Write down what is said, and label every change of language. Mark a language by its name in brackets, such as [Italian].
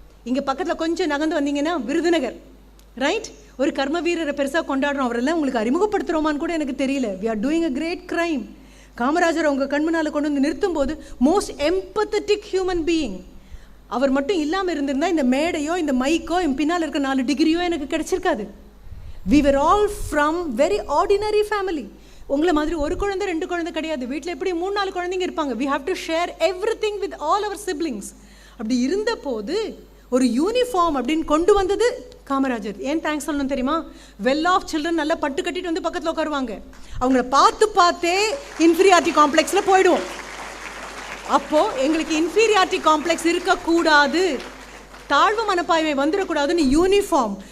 [Tamil] இங்கே பக்கத்தில் கொஞ்சம் நகர்ந்து வந்தீங்கன்னா விருதுநகர், ரைட்? ஒரு கர்ம வீரரை பெருசாக கொண்டாடுறோம். அவரெல்லாம் உங்களுக்கு அறிமுகப்படுத்துகிறோமான்னு கூட எனக்கு தெரியல. [English] We are doing a great crime. [Tamil] Kamarajar அவங்க கண் முன்னால் கொண்டு வந்து நிறுத்தும் போது [English] most empathetic human being [Tamil] அவர் மட்டும் இல்லாமல் இருந்திருந்தால் இந்த மேடையோ இந்த மைக்கோ என் பின்னால் இருக்க 4 டிகிரியோ எனக்கு கிடைச்சிருக்காது. [English] We were all from very ordinary family. [Tamil] உங்களை மாதிரி ஒரு குழந்தை 2 குழந்தை கிடையாது. வீட்டில் எப்படி 3-4 குழந்தைங்க இருப்பாங்க. [English] We have to share everything with all our siblings. [Tamil] அப்படி இருந்த போது ஒரு யூனிஃபார்ம் அப்படின்னு கொண்டு வந்தது காமராஜர். ஏன் தேங்க்ஸ் சொல்லணும் தெரியுமா? [English] well off children [Tamil] நல்லா பட்டு கட்டிட்டு வந்து பக்கத்தில் உட்காருவாங்க. அவங்கள பார்த்தே இன்ஃபீரியாரிட்டி காம்ப்ளெக்ஸில் போயிடுவோம். அப்போது எங்களுக்கு இன்ஃபீரியாரிட்டி காம்ப்ளெக்ஸ் இருக்கக்கூடாது, தாழ்வு மனப்பாய்மை வந்துடக்கூடாதுன்னு யூனிஃபார்ம்.